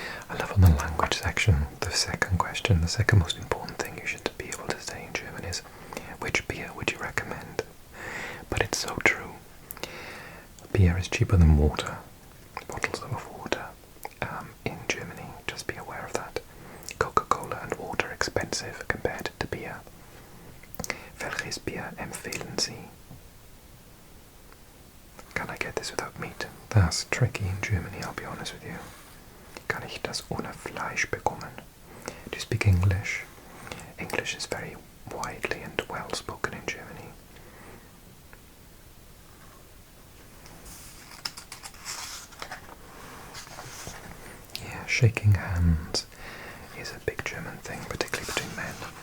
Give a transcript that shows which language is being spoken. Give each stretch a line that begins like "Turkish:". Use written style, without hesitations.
English: On the language section, the second question, the second most important thing you should be able to say in German is, which beer would you recommend? But it's so true. Beer is cheaper than water, bottles of water in Germany, just be aware of that. Coca-Cola and water expensive compared to beer.
German: Welches Bier empfehlen Sie?
English: Can I get this without meat? That's tricky in Germany, I'll be honest with you.
German: Kann ich das ohne Fleisch bekommen?
English: Do you speak English? English is very widely and well spoken in Germany. Yeah, shaking hands is a big German thing, particularly between men.